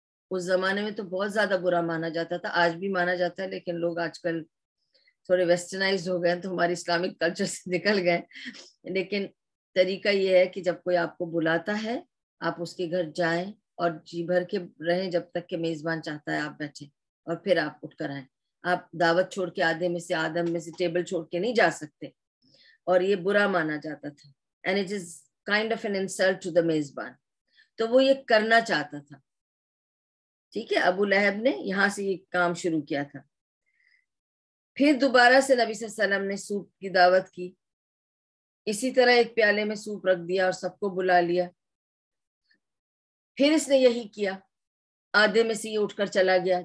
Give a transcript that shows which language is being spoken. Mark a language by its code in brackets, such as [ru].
[ur] اس زمانے میں تو بہت زیادہ برا مانا جاتا تھا, آج بھی مانا جاتا ہے, لیکن لوگ آج کل تھوڑے ویسٹرنائز ہو گئے تو ہماری اسلامک کلچر سے نکل گئے. لیکن طریقہ یہ ہے کہ جب کوئی آپ کو بلاتا ہے آپ اس کے گھر جائیں اور جی بھر کے رہیں جب تک کہ میزبان چاہتا ہے آپ بیٹھیں، اور پھر آپ اٹھ کر آئیں. آپ دعوت چھوڑ کے آدم میں سے ٹیبل چھوڑ کے نہیں جا سکتے، اور یہ برا مانا جاتا تھا. [en] And it is kind of an insult to the میزبان. [ur] تو وہ یہ کرنا چاہتا تھا. ٹھیک ہے، ابو لہب نے یہاں سے یہ کام شروع کیا تھا. پھر دوبارہ سے نبی صلی اللہ علیہ وسلم نے سوپ کی دعوت کی. اسی طرح ایک پیالے میں سوپ رکھ دیا اور سب کو بلا لیا. پھر اس نے یہی کیا، آدھے میں سے یہ اٹھ کر چلا گیا.